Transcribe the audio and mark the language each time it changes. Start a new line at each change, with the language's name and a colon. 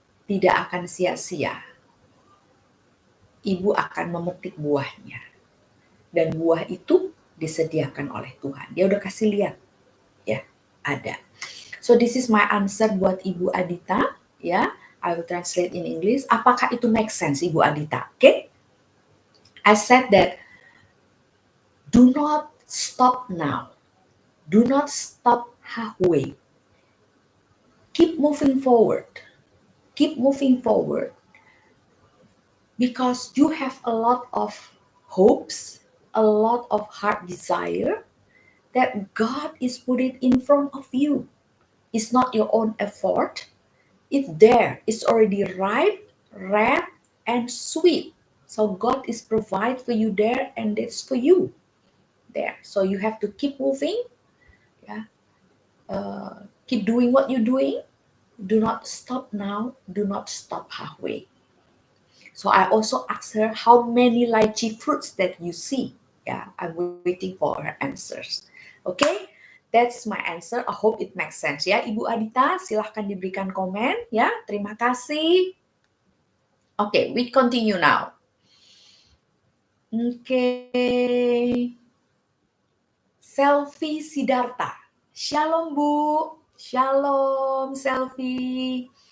Indonesian: Tidak akan sia-sia. Ibu akan memetik buahnya. Dan buah itu disediakan oleh Tuhan. Dia udah kasih lihat, ya, ada.
English: So this is my answer
Indonesian: buat
English: Ibu Adita, ya. I will translate in English.
Indonesian: Apakah itu
English: make sense,
Indonesian: Ibu Adita?
English: Okay? I said that do not stop now. Do not stop halfway. Keep moving forward. Keep moving forward. Because you have a lot of hopes, a lot of heart desire that God is putting in front of you. It's not your own effort. It's there. It's already ripe, red, and sweet. So God is provide for you there, and it's for you there. So you have to keep moving, yeah. Keep doing what you're doing. Do not stop now. Do not stop halfway. So I also asked her how many lychee fruits that you see. Yeah, I'm waiting for her answers. Okay, that's my answer. I hope it makes sense ya.
Indonesian: Ibu Adita, silahkan diberikan komen ya. Terima kasih.
English: Okay, we continue now. Okay. Selfie Siddhartha.
Indonesian: Shalom Bu. Shalom Selfie.